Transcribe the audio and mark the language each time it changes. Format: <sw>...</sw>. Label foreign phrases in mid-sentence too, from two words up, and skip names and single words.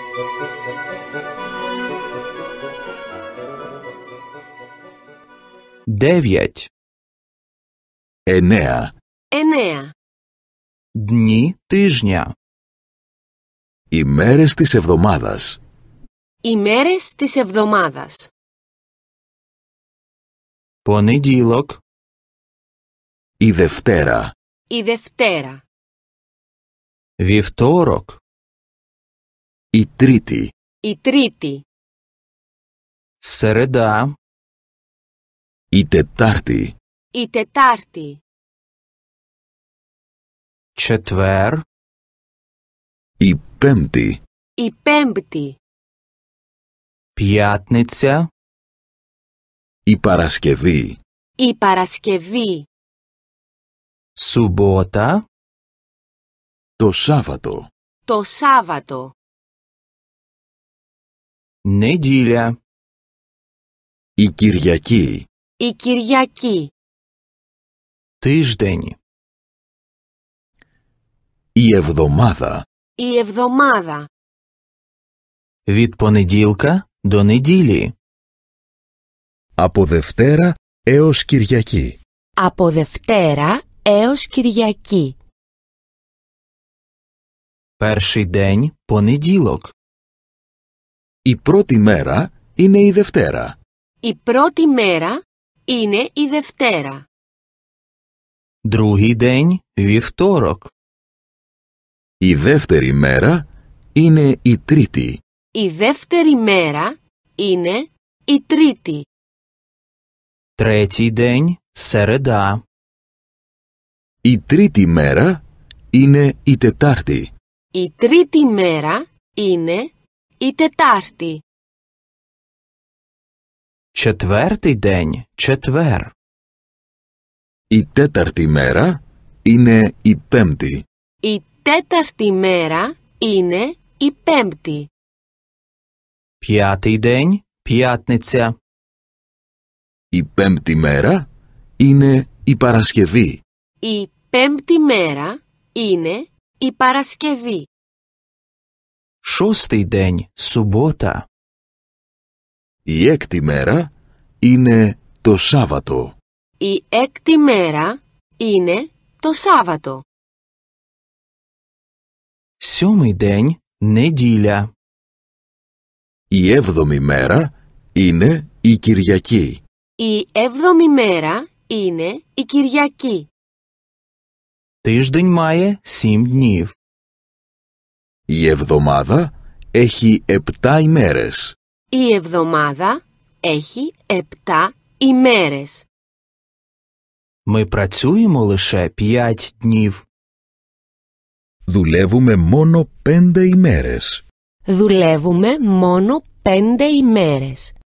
<uk>Дев'ять.</uk> <el>9. 9.</el> <uk>Дні тижня.</uk> <el>Ημέρες της εβδομάδας. Ημέρες της εβδομάδας.</el> <uk>Понеділок.</uk> <el>Η Δευτέρα. Η Δευτέρα.</el> <uk>Вівторок.</uk> <el>Η Τρίτη. Η Τρίτη.</el> <uk>Середа.</uk> <el>Η Τετάρτη. Η Τετάρτη.</el> <uk>Четвер.</uk> <el>Η Πέμπτη. Η Πέμπτη.</el> <uk>П'ятниця.</uk> <el>Η Παρασκευή. Η Παρασκευή.</el> <uk>Субота.</uk> <el>Το Σάββατο. Το Σάββατο.</el> <uk>Неділя.</uk> <el>Η Κυριακή. Η Κυριακή.</el> <uk>Тиждень.</uk> <el>Η Εβδομάδα. Η Εβδομάδα.</el> <uk>Від понеділка до неділі.</uk> <el>Από Δευτέρα έως Κυριακή. Από Δευτέρα έως Κυριακή.</el> <uk>Перший день – понеділок.</uk> <el>Η πρώτη μέρα είναι η Δευτέρα. Η πρώτη μέρα είναι η Δευτέρα.</el> <uk>Другий день – вівторок.</uk> <el>Η δεύτερη μέρα είναι η Τρίτη. Η δεύτερη μέρα είναι η Τρίτη.</el> <uk>Третій день – середа.</uk> <el>Η τρίτη μέρα είναι η Τετάρτη. Η τρίτη μέρα είναι η Τετάρτη.</el> <uk>Четвертий день – четвер.</uk> <el>Η τέταρτη μέρα είναι η Πέμπτη. Η τέταρτη μέρα είναι η Πέμπτη.</el> <uk>П'ятий день – п'ятниця.</uk> <el>Η πέμπτη μέρα είναι η Παρασκευή. Η πέμπτη μέρα είναι η Παρασκευή.</el> <uk>Шостий день – субота.</uk> <el>Η έκτη μέρα είναι το Σάββατο. Η έκτη μέρα είναι το Σάββατο.</el> <uk>Сьомий день – неділя.</uk> <el>Η έβδομη μέρα είναι η Κυριακή. Η έβδομη μέρα είναι η Κυριακή.</el> <uk>Тиждень має 7 днів.</uk> <el>Η εβδομάδα έχει 7 ημέρες. Η εβδομάδα έχει 7 ημέρες.</el> <uk>Ми працюємо лише 5 днів.</uk> <el>Δουλεύουμε μόνο 5 ημέρες. Δουλεύουμε μόνο 5 ημέρες.</el>